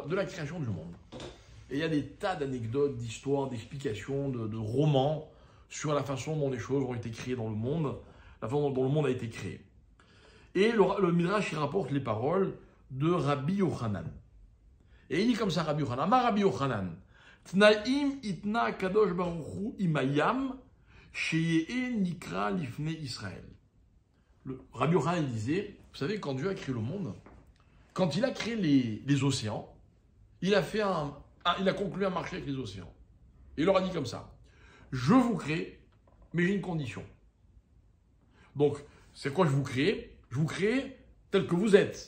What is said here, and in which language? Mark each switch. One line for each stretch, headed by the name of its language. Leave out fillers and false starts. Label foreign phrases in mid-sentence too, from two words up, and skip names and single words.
French: De la création du monde. Et il y a des tas d'anecdotes, d'histoires, d'explications, de romans sur la façon dont les choses ont été créées dans le monde, la façon dont le monde a été créé. Et le Midrash, il rapporte les paroles de Rabbi Yochanan. Et il dit comme ça,
Hebrew: רבי יוחנן, אמר רבי יוחנן, תנאים התנה הקדוש ברוך הוא עם הים, שיהא נקרע לפני ישראל.
French: Rabbi Yochanan, il disait, vous savez, quand Dieu a créé le monde, quand il a créé les océans, il a conclu un marché avec les océans. Et il leur a dit comme ça, je vous crée, mais j'ai une condition. Donc, c'est quoi je vous crée? Je vous crée tel que vous êtes.